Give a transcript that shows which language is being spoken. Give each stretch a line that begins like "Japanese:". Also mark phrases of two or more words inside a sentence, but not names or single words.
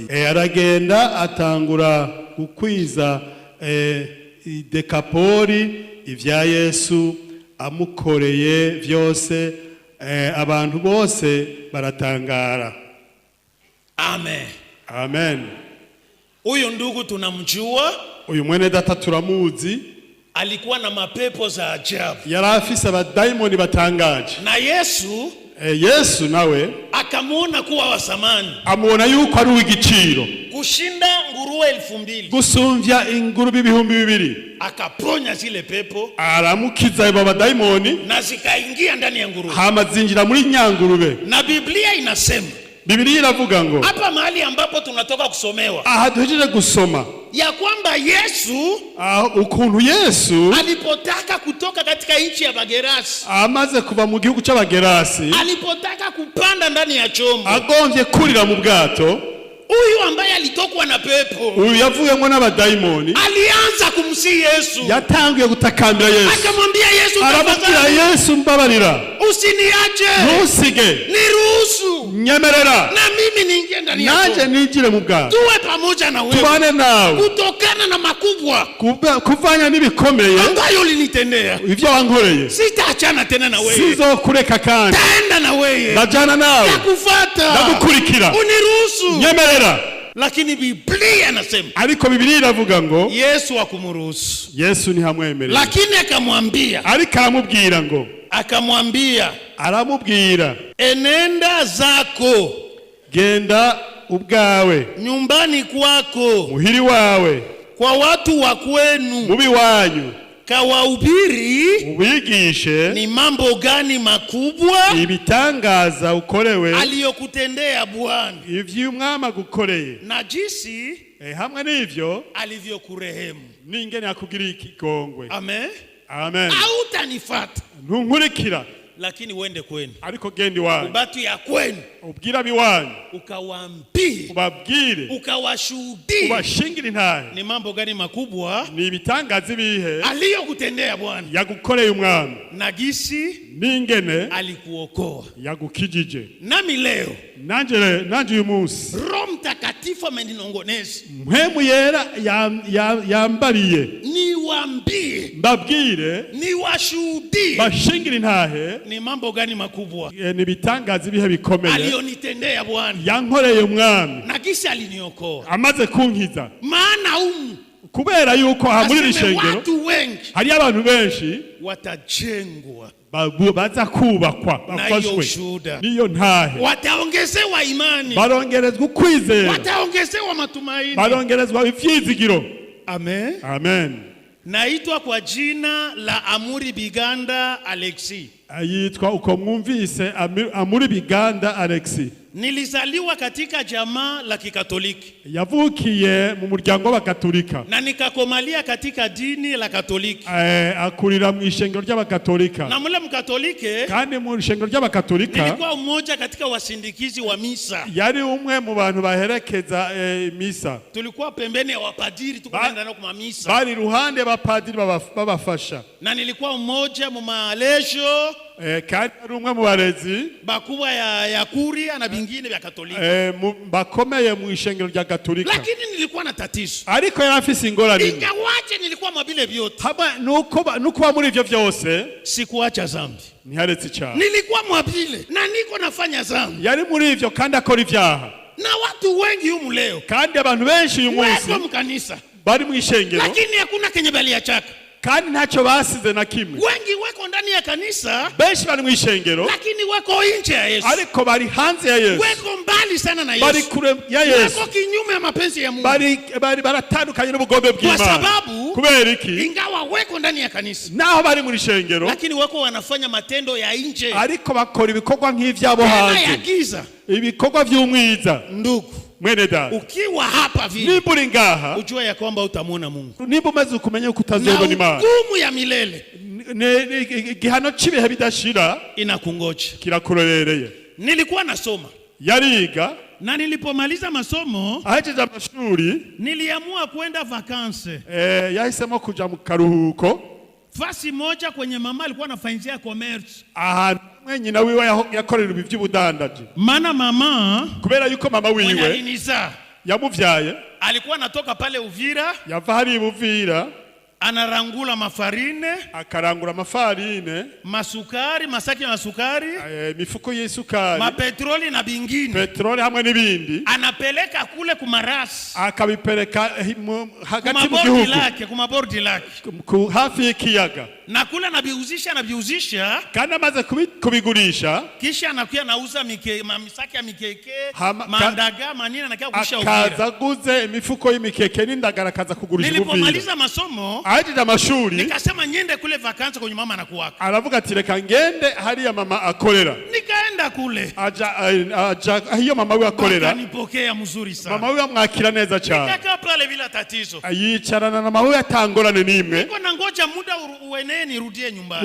Rundi: Aragenda atangura gukwiza Dekapoli ivya Yesu amukoreye vyose, abantu bose baratangara. Amen. Amen.
Swahili: Uyu ndugu tunamjua,
Rundi: uyu mwene data turamuzi,
Swahili: alikuwa na mapepo za ajabu,
Rundi: yari afise abadaimoni batangaje,
Swahili: na Yesu
Rundi: Yesu nawe
Swahili: akamuona kuwa wa samani,
Rundi: amuona yuko ari uw'igiciro
Swahili: kushinda nguruwe 2000,
Rundi: gusumvya ingurube 2000.
Swahili: Akaponya zile pepo,
Rundi: aramukiza abo badaimoni,
Swahili: na zikaingia ndani ya nguruwe,
Rundi: hama zinjira muri nyangurube.
Swahili: Na Biblia inasema,
Rundi: Biblia iravuga ngo,
Swahili: hapa mahali ambapo tunatoka kusomewa,
Rundi: aha duhejeje gusoma
Swahili: ya kwamba Yesu
Rundi: ukuntu Yesu
Swahili: alipotaka kutoka katika nchi ya Bagerasi,
Rundi: amaze kuva mu gihugu c'Abagerasi,
Swahili: alipotaka kupanda ndani ya chombo,
Rundi: agomvye kurira mu bwato,
Swahili: huyu ambaye alitokwa na pepo,
Rundi: huyu yavuyemo n'abadaimoni,
Swahili: alianza kumsihi Yesu,
Rundi: yatangiye gutakambira Yesu,
Swahili: akamwambia Yesu,
Rundi: arababwira Yesu, mbabarira,
Swahili: usiniache,
Rundi: ntusige,
Swahili: niruhusu,
Rundi: nyemerera
Swahili: na mimi niingie ndani yako,
Rundi: nanje nijire mu bwato,
Swahili: tuwe pamoja na wewe,
Rundi: tubane nawe,
Swahili: kutokana na makubwa
Rundi: kuvanya n'ibikomeye
Swahili: ambayo ulinitendea,
Rundi: ivyo wankoreye,
Swahili: sitaachana tena na wewe,
Rundi: sizokureka kandi,
Swahili: taenda na wewe,
Rundi: ndajana nawe,
Swahili: nakufuata,
Rundi: ndagukurikira,
Swahili: uniruhusu,
Rundi: nyemerera.
Swahili: Lakini Biblia inasema,
Rundi: ariko Biblia iravuga ngo
Swahili: Yesu akumuruhusu,
Rundi: Yesu ntihamwemerera,
Swahili: lakini akamwambia,
Rundi: ariko aramubwira ngo, aramubwira,
Swahili: enenda zako,
Rundi: genda ubwawe,
Swahili: nyumbani kwako,
Rundi: muhiri wawe,
Swahili: kwa watu wa kwenu,
Rundi: mubi wanyu,
Swahili: kawahubiri,
Rundi: ubigishe
Swahili: ni mambo gani makubwa
Rundi: ibitangaza ukorewe
Swahili: aliyokutendea Bwana,
Rundi: ivyo umwami agukoreye,
Swahili: na jinsi
Rundi: hamwe n'ivyo
Swahili: alivyokurehemu,
Rundi: n'ingene yakugiriye ikigongwe. Amen. Amen.
Swahili: Hautanifata,
Rundi: ntunkurikira,
Swahili: lakini uende kwenu,
Rundi: ariko genda iwanyu,
Swahili: ubatu ya kwenu,
Rundi: ubwira biwanyu,
Swahili: ukawaambie,
Rundi: ubabwire,
Swahili: ukawashuhudie,
Rundi: ubashingire intahe,
Swahili: ni mambo gani makubwa
Rundi: ni ibitangaza ibihe
Swahili: aliyokutendea Bwana,
Rundi: yagukoreye umwami,
Swahili: na jinsi
Rundi: n'ingene
Swahili: alikuokoa.
Rundi: yagukijije.
Swahili: Nami leo
Rundi: nanje uyu munsi
Swahili: Roho Mtakatifu ameninongoneza,
Rundi: mpemu yera yambariye,
Swahili: niwaambie,
Rundi: mbabwire,
Swahili: niwashuhudie,
Rundi: bashingire intahe,
Swahili: ni mambo gani makubwa
Rundi: ni ibitangaza ibihe bikomeye
Swahili: aliyonitendea Bwana,
Rundi: yankoreye umwami,
Swahili: na jinsi aliniokoa,
Rundi: amaze kunkiza.
Swahili: Maana
Rundi: kubera yuko muri rishengero
Swahili: watu wengi,
Rundi: hari abantu benshi
Swahili: watajengwa,
Rundi: baza kubakwa, bafashwe niyo ntahe,
Swahili: wataongezewa imani,
Rundi: barongerezwa ukwizera,
Swahili: wataongezewa matumaini,
Rundi: barongerezwa ivyizigiro. Amen. Amen.
Swahili: Naitwa kwa jina la Amri Biganda Alexis.
Rundi: Ayitwa uko mwumvise Amri Biganda Alexis.
Swahili: Nilizaliwa katika jamaa la Kikatoliki.
Rundi: Yavukiye mu muryango w'Abakatolika.
Swahili: Na nikakomalia katika dini la Katoliki.
Rundi: Akurira mu ishengero ry'Abakatolika.
Swahili: Na mule mkatolike,
Rundi: kandi mu ishengero ry'Abakatolika,
Swahili: nilikuwa mmoja katika wasindikizi wa misa.
Rundi: Yari umwe mu bantu baherekeza misa.
Swahili: Tulikuwa pembeni ya wapadiri, tukaenda nao kwa misa.
Rundi: Bari ruhande bapadiri babafasha.
Swahili: Na nilikuwa mmoja mu maalejo,
Rundi: kandi ari umwe mu barezi
Swahili: bakubwa ya kuri na bingine vya Katolika,
Rundi: bakomeye mu ishengero rya Katolika.
Swahili: Lakini nilikuwa na tatizo,
Rundi: ariko yarafise ingorane,
Swahili: ingawaje nilikuwa mwabile vyote,
Rundi: nuko muri ivyo vyose
Swahili: sikuacha zambi,
Rundi: ntiharetse icyaha.
Swahili: Nilikuwa mwabile na niko nafanya zambi,
Rundi: yari muri ivyo kandi akora ivyaha.
Swahili: Na watu wengi humu leo,
Rundi: kandi abantu benshi uyu munsi
Swahili: wako mkanisa,
Rundi: bari mu ishengero,
Swahili: lakini hakuna kenye baliachaka,
Rundi: kandi ntacyo basize na kimwe.
Swahili: Wengi wako ndani ya kanisa,
Rundi: benshi bari mu ishengero,
Swahili: lakini wako nje ya Yesu,
Rundi: ariko bari hanze ya Yesu,
Swahili: wako mbali sana na Yesu,
Rundi: bari kure ya Yesu,
Swahili: wako kinyume ya mapenzi ya Mungu,
Rundi: bari baratandukanye n'ubugombe bw'Imana.
Swahili: Kwa sababu
Rundi: kubera iki?
Swahili: Ingawa wako ndani ya kanisa,
Rundi: naho bari mu ishengero,
Swahili: lakini wako wanafanya matendo ya nje,
Rundi: ariko bakora ibikorwa nk'ivyabo hanze, ibikorwa vy'umwiza.
Swahili: Ndugu
Rundi: mwene dada,
Swahili: ukiwa hapa vile,
Rundi: niba ngaha,
Swahili: ujua ya kwamba utamuona Mungu,
Rundi: niba umaze kumenya uko utazobona Imana,
Swahili: hukumu ya milele,
Rundi: gihano cibihe bidashira
Swahili: inakungoja,
Rundi: kirakurorereye.
Swahili: Nilikuwa nasoma,
Rundi: yariga,
Swahili: na nilipomaliza masomo,
Rundi: ahejeje amashuri,
Swahili: niliamua kwenda vakanse.
Rundi: Yahisemo kuja mu karuhuko
Swahili: fasi moja kwenye mama alikuwa anafanyia commerce,
Rundi: ahantu nyina wiwe yakorera iby'ubudandaji.
Swahili: Maana mama,
Rundi: kubera yuko mama wiwe yamuvyaye,
Swahili: alikuwa anatoka pale Uvira,
Rundi: yava hari Uvira,
Swahili: anarangula mafarine,
Rundi: akarangura mafarine,
Swahili: masukari, masaki ya masukari,
Rundi: mifuko y'isukari,
Swahili: mapetroli na bingine,
Rundi: petroli hamwe n'ibindi,
Swahili: anapeleka kule kumarasi,
Rundi: akabipeleka hagati mu gihugu,
Swahili: kumabordi lake,
Rundi: hafi y'ikiyaga.
Swahili: Na kula anabiuzisha.
Rundi: Kandi amaze kubigurisha.
Swahili: Kisha anakuya nauza misaki ya mikeke, mandaga, manini anakia kushia Uvira.
Rundi: Akazaguze imifuko y'imikeke n'indagara kaza kugurisha Uvira.
Swahili: Nilipomaliza masomo,
Rundi: ahejeje amashuri,
Swahili: nikasema nyende kule vakansi kwenye mama anakuwaka.
Rundi: Aravuga ati reka ngende hariya mama akorera.
Swahili: Nikaenda kule.
Rundi: Aja hiyo mama we akorera.
Swahili: Bakanipokea mzuri sana.
Rundi: Mama we amwakira neza cyane.
Swahili: Nikakaa pale bila tatizo.
Rundi: Yicarana na mama we atangorane nimwe.
Swahili: Niko nangoja muda uenee nirudie nyumbani.